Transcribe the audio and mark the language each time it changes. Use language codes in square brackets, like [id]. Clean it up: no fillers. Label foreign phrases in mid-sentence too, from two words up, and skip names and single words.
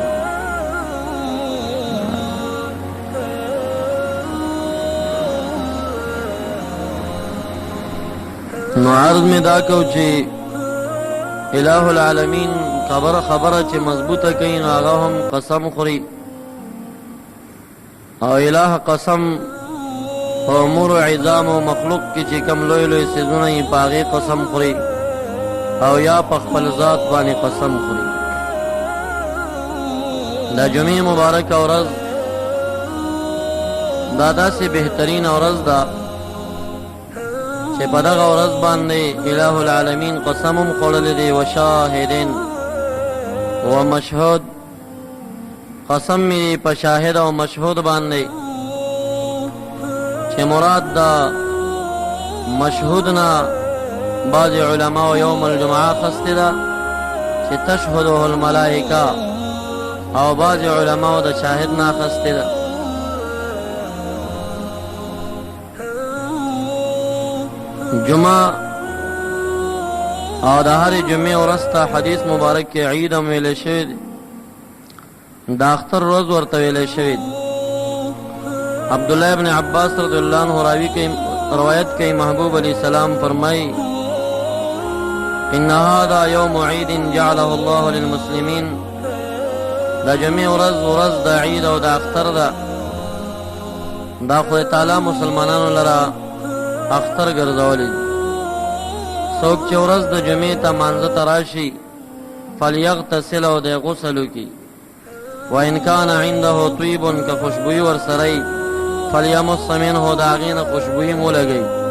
[ps] نو عرض میں دا کو چې [ar] الہ العالمین [ps] خبره چې مضبوطه کوي نو هغه هم قسم خوري او الہ قسم په امور عظام او مخلوق کې چې کوم لوی لوی څیزونه یې په هغې قسم خوري او یا په خپل ذات باندې قسم خوري. دا جمعې مبارکه ورځ دا داسې بهترین ورځ ده چې په دغه ورځ باندې [ar] الہ العالمین [ps] قسم هم خوړلی دی [ar] و شاهدین و مشهود [ps] قسم می په شاهد او مشهود باندې چې مراد دا مشهود نه بعض علماء [ar] یوم الجمعه [ps] خسته ده چې [ar] تشهده الملائکه [ps] او بعض علماء د شاهد نه خسته ده. جمعه او د هرې جمعې ورځ ته حدیث مبارک کې عید هم ویلی شوی دی د اختر ورځ ورته ویلی شوی دی. عبدالله ابن عباس [ar] رضی الله عنه [ps] روایت کوي محبوب [ar] علیه السلام [ps] فرمایي [ar] ان هذا یوم عید جعله الله للمسلمین. [ps] دا جمعې ورځ د عید او د اختر ده دا خدای تعالی مسلمانانو لره اختر ګرځولی. څوک چې ورځ د جمعې ته مانځه ته راشي فلیغتسل او دی غسل وکړي [ar] وان کان عنده طیب [ps] که خوشبویي ورسره یي [ar] فلیمص منه [ps] د هغې نه خوشبویي مو لګوي.